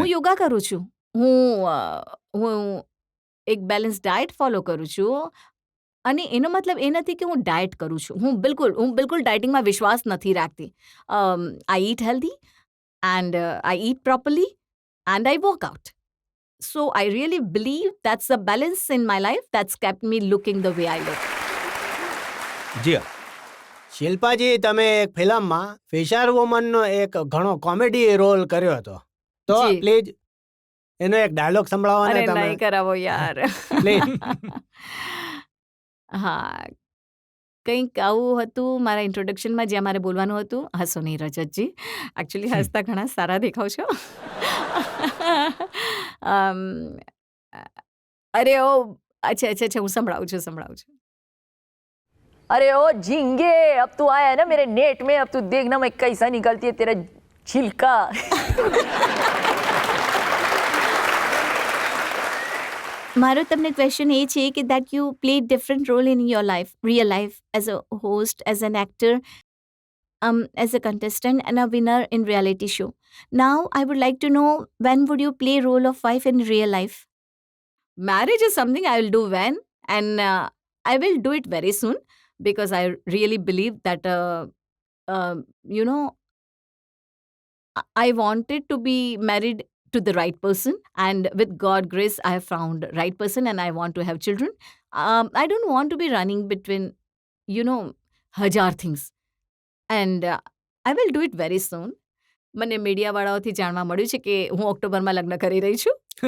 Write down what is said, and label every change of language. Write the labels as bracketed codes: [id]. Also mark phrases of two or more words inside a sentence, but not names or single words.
[gu] હું યોગા કરું છું. હું એક [en] balance diet follow [gu] કરું છું. અને એનો મતલબ એ નથી કે હું ડાયટ કરું છું. હું બિલકુલ ડાયટિંગમાં વિશ્વાસ નથી રાખતી. [en] I eat healthy, and I eat properly, and I work out. So I really believe that's the balance in my life that's kept me looking the way I look. [gu] જી હા. શિલ્પાજી, તમે એક ફિલ્મમાં ફિશર વુમનનો એક ઘણો કોમેડી રોલ કર્યો હતો, તો જી. પ્લીઝ એનો એક ડાયલોગ સંભળાવો અરે ને તમે. નહીં કરાવો યાર. [en] Please. [gu] હા, કંઈક આવું હતું મારા ઇન્ટ્રોડક્શનમાં જ્યાં મારે બોલવાનું હતું. હસો નહીં રજતજી, એકચ્યુઅલી હસતા ઘણા સારા દેખાવ છો. અરે ઓ, અચ્છા, હું સંભળાવું છું. [hi] अरे ओ झींगे, अब तू आया है ना मेरे नेट में, अब तू देखना मैं कैसा निकलती है तेरा छिलका. [gu] મારો તમને ક્વેશ્ચન એ છે કે [en] that you play different role in your life, real life, as a host, as an actor, as a contestant and a winner in reality show. Now I would like to know, when would you play role of wife in real life? Marriage is something I will do when, and I will do it very soon, because I really believe that I wanted to be married to the right person, and with God grace I have found right person, and I want to have children. I don't want to be running between हजार things, and I will do it very soon. [gu] મને મીડિયાવાળાઓથી જાણવા મળ્યું છે કે હું ઓક્ટોબરમાં લગ્ન કરી રહી છું.